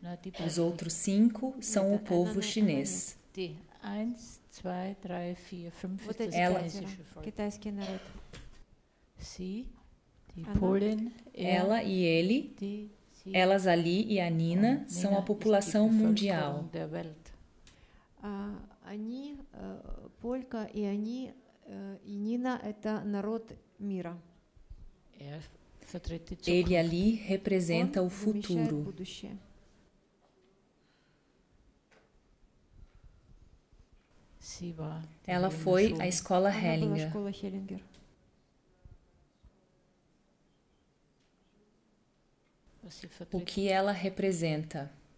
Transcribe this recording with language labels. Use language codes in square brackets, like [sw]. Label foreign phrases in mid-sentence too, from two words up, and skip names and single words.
[pt] Os outros 5 são o povo chinês. Ela e ele, elas ali e a Nina são a população mundial. [ru] Полька и они, и Нина — это народ мира. [pt] Ele ali representa o futuro. Ela foi à escola Hellinger. O que ela representa?